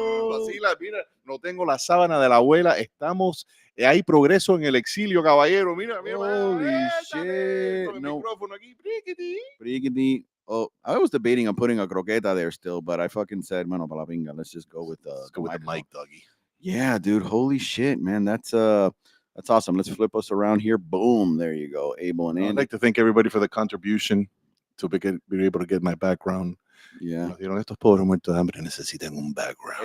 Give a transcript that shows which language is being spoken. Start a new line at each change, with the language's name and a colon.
Spanish: Vacila, mira, no tengo la sábana de la abuela. Estamos, hay progreso en el exilio, caballero. Mira,
English: Holy shit.
Spanish: Con el No. micrófono aquí. Briggity.
English: Oh, I was debating on putting a croqueta there still, but I fucking said,
Spanish: mano, pa la pinga.
English: Let's just go with the mic, doggy. Yeah, dude. Holy shit, man. That's awesome. Let's flip us around here. Boom. There you go. Abel and Andy. I'd like to thank everybody for the contribution to be able to get my background. Yeah.
Spanish: Estos pobres muertos de hambre necesitan un background.